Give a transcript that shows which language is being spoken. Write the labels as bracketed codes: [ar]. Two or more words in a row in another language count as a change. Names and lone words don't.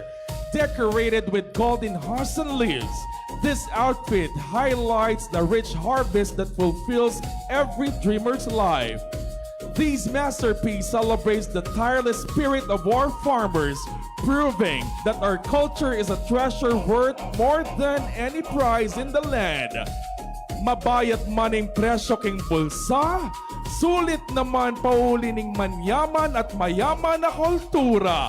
[en] Decorated with golden hearts and leaves, this outfit highlights the rich harvest that fulfills every dreamer's life. This masterpiece celebrates the tireless spirit of our farmers, proving that our culture is a treasure worth more than any prize in the land. [pam] Mabayat maning presyo king bulsa, sulit naman pauli ning manyaman at mayaman na kultura.